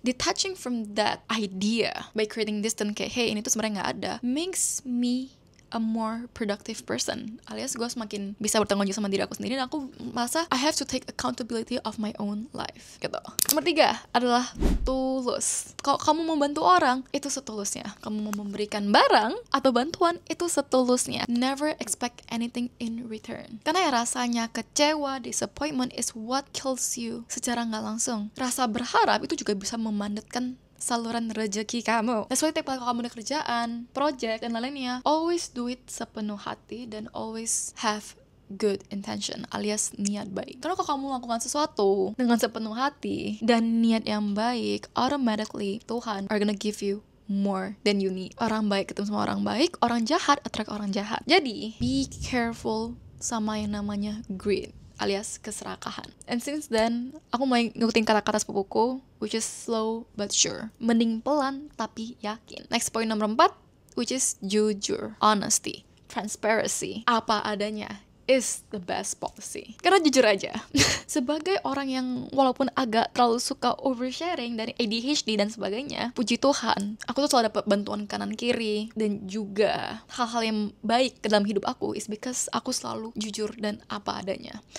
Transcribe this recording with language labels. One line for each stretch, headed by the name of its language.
English: Detaching from that idea by creating distant kayak, hey,
Indonesian: ini tuh sebenarnya nggak ada,
English: makes me a more productive person,
Indonesian: alias gue semakin bisa bertanggung jawab sama diri aku sendiri, dan aku merasa
English: I have to take accountability of my own life gitu.
Indonesian: Nomor 3 adalah tulus. Kalau kamu mau bantu orang, itu setulusnya. Kamu mau memberikan barang atau bantuan, itu setulusnya.
English: Never expect anything in return.
Indonesian: Karena ya rasanya kecewa,
English: disappointment is what kills you
Indonesian: secara nggak langsung. Rasa berharap itu juga bisa memandatkan saluran rezeki kamu.
English: That's why
Indonesian: tiap kali kamu ada kerjaan, project, dan lain-lainnya,
English: always do it
Indonesian: sepenuh hati dan
English: always have good intention
Indonesian: alias niat baik. Karena kalau kamu melakukan sesuatu dengan sepenuh hati dan niat yang baik, automatically Tuhan
English: are gonna give you more than you need.
Indonesian: Orang baik ketemu sama orang baik, orang jahat attract orang jahat. Jadi be careful sama yang namanya greed alias keserakahan.
English: And since then,
Indonesian: aku mulai ngikutin kata-kata sepupuku,
English: which is slow but sure.
Indonesian: Mending pelan tapi yakin. Next point nomor 4, which is jujur, honesty, transparency. Apa adanya
English: is the best policy.
Indonesian: Karena jujur aja, sebagai orang yang walaupun agak terlalu suka oversharing dari ADHD dan sebagainya, puji Tuhan, aku tuh selalu dapat bantuan kanan kiri dan juga hal-hal yang baik ke dalam hidup aku is because aku selalu jujur dan apa adanya.